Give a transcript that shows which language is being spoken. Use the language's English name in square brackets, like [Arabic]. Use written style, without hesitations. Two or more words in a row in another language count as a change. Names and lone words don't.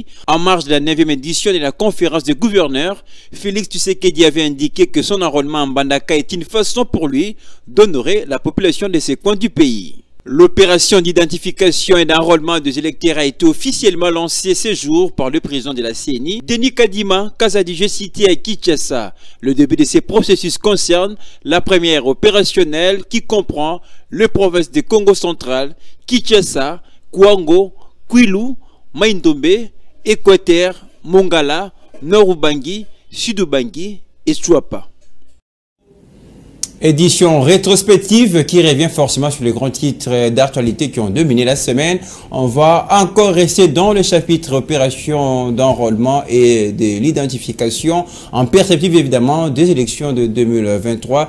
[French] En marge de la 9e édition de la conférence des gouverneurs, Félix Tshisekedi avait indiqué que son enrôlement en Mbandaka est une façon pour lui d'honorer la population de ces coins du pays. L'opération d'identification et d'enrôlement des électeurs a été officiellement lancée ce jour par le président de la CENI, Denis Kadima Kazadi, cité à Kinshasa. Le début de ces processus concerne la première opérationnelle qui comprend les provinces de Congo central, Kinshasa, Kwango, Kwilu, Maindombe, Équateur, Mongala, Nord-Ubangi, Sud-Ubangi et Chouapa. Édition rétrospective qui revient forcément sur les grands titres d'actualité qui ont dominé la semaine. On va encore rester dans le chapitre opération d'enrôlement et de l'identification en perspective évidemment des élections de 2023.